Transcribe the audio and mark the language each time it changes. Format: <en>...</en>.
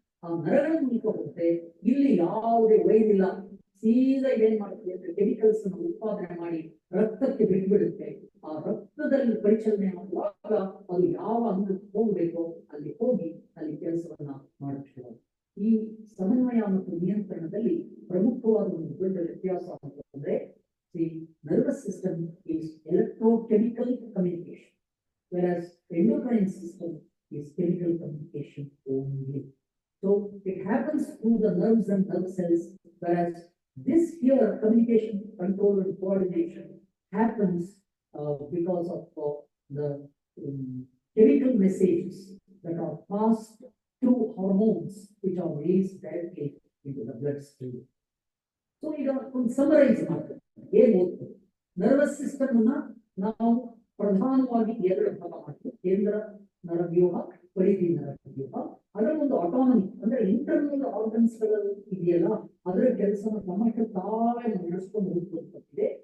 <kn>ಆ ನರಗಳ ಮೂಲಕ ಹೋಗುತ್ತೆ. ಇಲ್ಲಿ ಯಾವುದೇ ವೈರ್ ಇಲ್ಲ, ಸೀದಾ ಏನ್ ಮಾಡುತ್ತೆ ಅಂದ್ರೆ ಕೆಮಿಕಲ್ಸ್ ಅನ್ನು ಉತ್ಪಾದನೆ ಮಾಡಿ ರಕ್ತಕ್ಕೆ ಬಿಟ್ಬಿಡುತ್ತೆ. ಆ ರಕ್ತದಲ್ಲಿ ಪರಿಚಲನೆ ಮಾಡುವಾಗ ಅದು ಯಾವ ಅಂಗಕ್ಕೆ ಹೋಗ್ಬೇಕೋ ಅಲ್ಲಿ ಹೋಗಿ ಅಲ್ಲಿ ಕೆಲಸವನ್ನ ಮಾಡುತ್ತೆ. ಈ ಸಮನ್ವಯ ಮತ್ತು ನಿಯಂತ್ರಣದಲ್ಲಿ ಪ್ರಮುಖವಾದ ಒಂದು ದೊಡ್ಡ ವ್ಯತ್ಯಾಸ ಅಂತಂದ್ರೆ,</kn> <en>the nervous system is electrochemical communication, whereas endocrine system is chemical communication only. So it happens through the nerves and nerve cells, whereas this here communication, control and coordination happens because of the chemical messages that are passed through hormones which are released directly into the bloodstream.</en> <kn>So ಈಗ ಒಂದು summarise ಮಾಡ್ತಾರೆ, ಏನ್ ಓದ್ತಾರೆ. Nervous system ಅನ್ನ ನಾವು ಪ್ರಧಾನವಾಗಿ ಎರಡು ಭಾಗ ಮಾಡ್ತೀವಿ: ಕೇಂದ್ರ ನರವ್ಯೂಹ, ಪರಿಧಿ ನರವ್ಯೂಹ. ಅದರ ಒಂದು ಆಟೋನಮಿ ಅಂದ್ರೆ ಇಂಟರ್ನಲ್ ಆರ್ಗನ್ಸ್ ಗಳು ಇದೆಯಲ್ಲ, ಅದರ ಕೆಲಸನ ತಮ್ಮಷ್ಟು ತಾವೇ ನಡೆಸ್ಕೊಂಡು ಹೋಗ್ತಿದೆ.</kn>